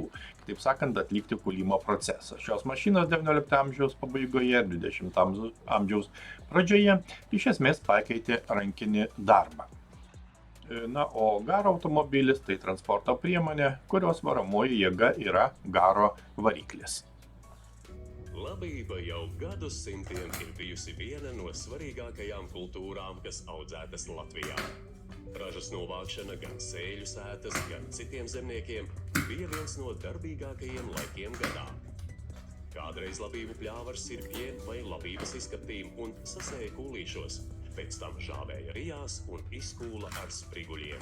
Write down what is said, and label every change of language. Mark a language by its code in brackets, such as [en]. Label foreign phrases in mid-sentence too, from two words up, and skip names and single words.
[lt] Taip sakant, atlikti kūlimo procesą. Šios mašinos XIX amžiaus pabaigoje ir XX amžiaus pradžioje iš esmės pakeitė rankinį darbą. Na, o garo automobilis tai transporto priemonė, kurios varomoji jėga yra garo variklis. [lv] Labība jau gadsimtiem ir bijusi viena no svarīgākajām kultūrām, kas audzētas Latvijā. Ražas novākšana gan sēļu sētas, gan citiem zemniekiem bija viens no darbīgākajiem laikiem gadā. Kādreiz labību pļāvars sirpjiem vai labības izskaptīm un sasēja kūlīšos, pēc tam žāvēja rijās un izkūla ar spriguļiem.